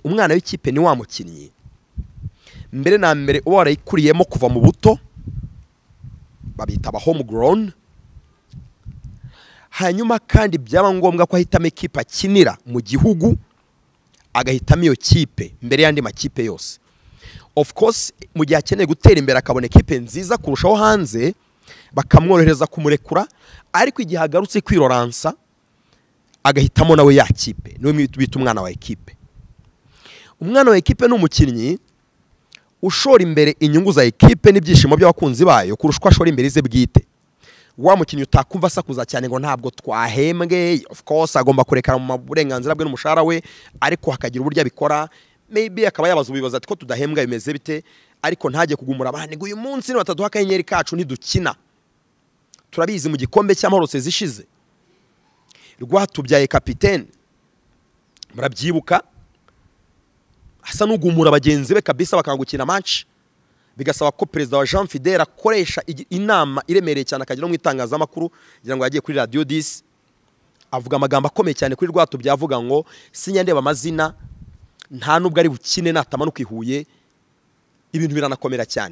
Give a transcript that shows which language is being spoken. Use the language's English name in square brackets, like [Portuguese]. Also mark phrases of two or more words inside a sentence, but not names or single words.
[Kinyarwanda] Umwana w'ikipe ni wa mukinnyi mbere na mbere uba warayikuriyemo kuva mu buto, babita aba homegrown, hanyuma kandi byaba ngombwa ko ahitamo ekipe akinira mu gihugu, agahitamo iyo kipe mbere y'andi makipe yose. [English] Of course [Kinyarwanda] mu gihe akeneye gutera imbere akabona ekipe nziza kurushaho hanze, bakamworohereza kumurekura, ariko igihe agarutse kwiroransa agahitamo nawe ya kipe. Niwe bita umwana wa ekipe. Umwana wa ekipe ni umukinnyi ushora imbere inyungu za ekipe n'ibyishimo by'abakunzi bayo kurusha uko ashora imbere ize bwite. Wa mukinnyi utakumva asakuza cyane ngo ntabwo twahembwe, [English] of course [Kinyarwanda] agomba kurekera mu burenganzira bwe n'umushahara we, ariko hakagira uburyo abikora. Maybe akaba yabaza ubibaza ati ko tudahembwa bimeze bite, ariko ntajye kugumura abandi ngo uyu munsi ni bataduha akanyenyeri kacu ntidukina. Turabizi mu gikombe cy'amahoro zishize Rwatubyaye kapitene, murabyibuka, asa n'ugumura bagenzi be kabisa bakangukina match, bigasaba ko perezida wa Jean Fidel akoresha inama iremereye cyane akagira no mu itangazamakuru, ngira ngo yagiye kuri radio 10 avuga amagambo akomeye cyane kuri Rwatubyaye avuga ngo sinyandeba amazina, nta nubwo ari bukine natamanuka ihuye, ibintu biranakomera cyane.